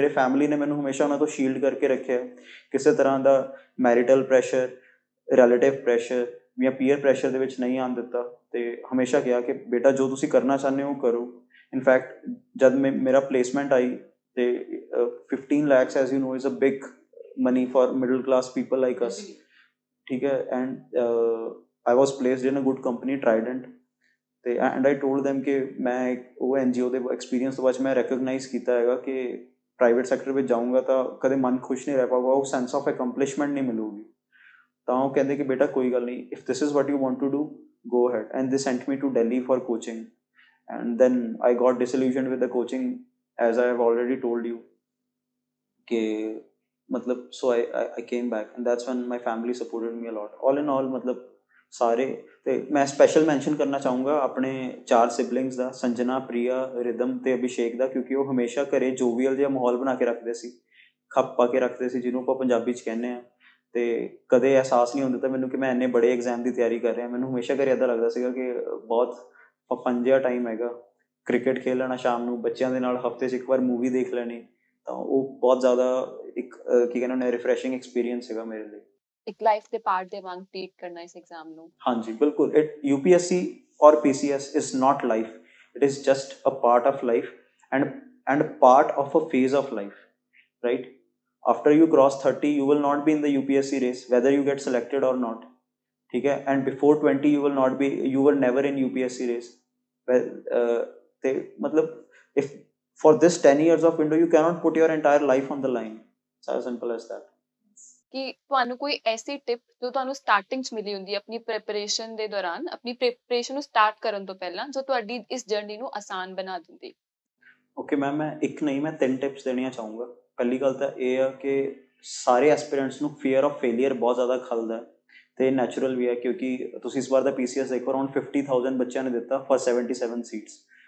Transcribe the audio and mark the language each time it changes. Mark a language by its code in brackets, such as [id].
[pa] ਮੇਰੇ ਫੈਮਿਲੀ ਨੇ ਮੈਨੂੰ ਹਮੇਸ਼ਾ ਉਹਨਾਂ ਤੋਂ ਸ਼ੀਲਡ ਕਰਕੇ ਰੱਖਿਆ। ਕਿਸੇ ਤਰ੍ਹਾਂ ਦਾ ਮੈਰਿਟਲ ਪ੍ਰੈਸ਼ਰ, ਰਿਲੇਟਿਵ ਪ੍ਰੈਸ਼ਰ ਜਾਂ ਪੀਅਰ ਪ੍ਰੈਸ਼ਰ ਦੇ ਵਿੱਚ ਨਹੀਂ ਆਉਣ ਦਿੱਤਾ। ਤੇ ਹਮੇਸ਼ਾ ਕਿਹਾ ਕਿ ਬੇਟਾ ਜੋ ਤੁਸੀਂ ਕਰਨਾ ਚਾਹੁੰਦੇ ਹੋ ਕਰੋ। ਇਨਫੈਕਟ ਜਦ ਮੇਰਾ ਪਲੇਸਮੈਂਟ ਆਈ ਤੇ 15 lakhs [en] as you know is a big money for middle class people like us, [pa] ਠੀਕ ਹੈ। [en] And I was placed in a good company, Trident. [pa] ਤੇ [en] and I told them [pa] ਕਿ ਮੈਂ ਉਹ NGO ਦੇ ਐਕਸਪੀਰੀਅੰਸ ਤੋਂ ਬਾਅਦ ਮੈਂ ਰੈਕਗਨਾਈਜ਼ ਕੀਤਾ ਹੈਗਾ ਕਿ ਪ੍ਰਾਈਵੇਟ ਸੈਕਟਰ ਵਿੱਚ ਜਾਊਂਗਾ ਤਾਂ ਕਦੇ ਮਨ ਖੁਸ਼ ਨਹੀਂ ਰਹਿ ਪਾਊਗਾ, ਉਹ ਸੈਂਸ ਆਫ ਅਕੰਪਲਿਸ਼ਮੈਂਟ ਨਹੀਂ ਮਿਲੂਗੀ। ਤਾਂ ਉਹ ਕਹਿੰਦੇ ਕਿ ਬੇਟਾ ਕੋਈ ਗੱਲ ਨਹੀਂ, [en] If this is what you want to do go ahead. And they sent me to Delhi for coaching and then I got disillusioned with the coaching, as I have already told you [pa] ਕਿ ਮਤਲਬ [en] so I came back and that's when my family supported me a lot. All in all [pa] ਮਤਲਬ ਸਾਰੇ। ਤੇ ਮੈਂ special mention ਕਰਨਾ ਚਾਹੂੰਗਾ ਆਪਣੇ 4 siblings ਦਾ, Sanjana, Priya, rhythm ਤੇ ਅਭਿਸ਼ੇਕ ਦਾ, ਕਿਉਂਕਿ ਉਹ ਹਮੇਸ਼ਾ ਘਰੇ ਜੋਵੀਅਲ ਜਿਹਾ ਮਾਹੌਲ ਬਣਾ ਕੇ ਰੱਖਦੇ ਸੀ, ਖੱਪ ਪਾ ਕੇ ਰੱਖਦੇ ਸੀ, ਜਿਹਨੂੰ ਆਪਾਂ ਪੰਜਾਬੀ 'ਚ ਕਹਿੰਦੇ ਹਾਂ। ਤੇ ਕਦੇ ਅਹਿਸਾਸ ਨਹੀਂ ਹੁੰਦਾ ਤਾਂ ਮੈਨੂੰ ਕਿ ਮੈਂ ਇੰਨੇ ਬੜੇ ਐਗਜ਼ਾਮ ਦੀ ਤਿਆਰੀ ਕਰ ਰਿਹਾ। ਮੈਨੂੰ ਹਮੇਸ਼ਾ ਘਰੇ ਇੱਦਾਂ ਲੱਗਦਾ ਸੀਗਾ ਕਿ ਬਹੁਤ ਫਨ ਜਿਹਾ ਟਾਈਮ ਹੈਗਾ, ਕ੍ਰਿਕਟ ਖੇਡ ਲੈਣਾ ਸ਼ਾਮ ਨੂੰ ਬੱਚਿਆਂ ਦੇ ਨਾਲ, ਹਫਤੇ 'ਚ ਇੱਕ ਵਾਰ ਮੂਵੀ ਦੇਖ ਲੈਣੀ। ਤਾਂ ਉਹ ਬਹੁਤ ਜ਼ਿਆਦਾ ਇੱਕ ਕੀ ਕਹਿੰਦੇ ਨੇ ਰਿਫਰੈਸ਼ਿੰਗ ਐਕਸਪੀਰੀਅੰਸ ਸੀਗਾ ਮੇਰੇ ਲਈ। ਇੱਕ ਲਾਈਫ ਦੇ ਪਾਰਟ ਦੇ ਵਾਂਗ ਟ੍ਰੀਟ ਕਰਨਾ ਇਸ ਐਗਜ਼ਾਮ ਨੂੰ। ਹਾਂਜੀ ਬਿਲਕੁਲ। [en] UPSC or PCS is not life, it is just a part of life and part of a phase of life, right? After you cross 30 you will not be in the UPSC race whether you get selected or not, [hi] ठीक है? [en] And before 20 you were never in UPSC race. [pa] ते मतलब [en] if for this 10 years of window you cannot put your entire life on the line. It's as simple as that. [pa] ਕਿ ਤੁਹਾਨੂੰ ਕੋਈ ਐਸੀ tip ਜੋ ਤੁਹਾਨੂੰ starting 'ਚ ਮਿਲੀ ਹੁੰਦੀ ਆਪਣੀ ਪ੍ਰੈਪਰੇਸ਼ਨ ਦੇ ਦੌਰਾਨ, ਆਪਣੀ ਪ੍ਰੈਪਰੇਸ਼ਨ ਨੂੰ ਸਟਾਰਟ ਕਰਨ ਤੋਂ ਪਹਿਲਾਂ, ਜੋ ਤੁਹਾਡੀ ਇਸ ਜਰਨੀ ਨੂੰ ਆਸਾਨ ਬਣਾ ਦਿੰਦੀ? ਓਕੇ ਮੈਮ, ਮੈਂ ਇੱਕ ਨਹੀਂ ਮੈਂ 3 ਟਿਪਸ ਦੇਣੀਆਂ ਚਾਹੂੰਗਾ। ਪਹਿਲੀ ਗੱਲ ਤਾਂ ਇਹ ਆ ਕਿ ਸਾਰੇ ਐਸਪੀਰੈਂਟਸ ਨੂੰ ਫੀਅਰ ਆਫ ਫੇਲੀਅਰ ਬਹੁਤ ਜ਼ਿਆਦਾ ਖਲਦਾ ਅਤੇ ਨੈਚੁਰਲ ਵੀ ਹੈ, ਕਿਉਂਕਿ ਤੁਸੀਂ ਇਸ ਵਾਰ ਦਾ PCS ਦੇਖੋ, ਅਰਾਊਂਡ 50,000 ਬੱਚਿਆਂ ਨੇ ਦਿੱਤਾ ਫॉर 77 ਸੀਟਸ।